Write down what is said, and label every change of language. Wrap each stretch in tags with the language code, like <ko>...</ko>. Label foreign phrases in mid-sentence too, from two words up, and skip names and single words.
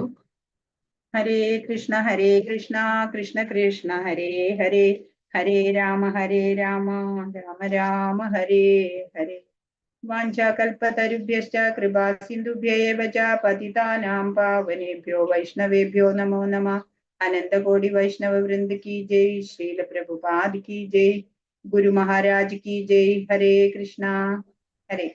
<sa>ഹരേ കൃഷ്ണ കൃഷ്ണ കൃഷ്ണ ഹരേ ഹരേ, ഹരേ രാമ രാമ രാമ ഹരേ ഹരേ. വാഞ്ചാകൽപതരുഭ്യശ്ച കൃപാ സിന്ധുഭ്യൈവ ച പതിതാനാം പാവനേഭ്യോ വൈഷ്ണവേഭ്യോ നമോ നമഃ.</sa> <hi>അനന്തകോടി വൈഷ്ണവ വൃന്ദ की जय, श्रील प्रभुपाद की जय, गुरु महाराज की जय. हरे कृष्णा. हरे</hi>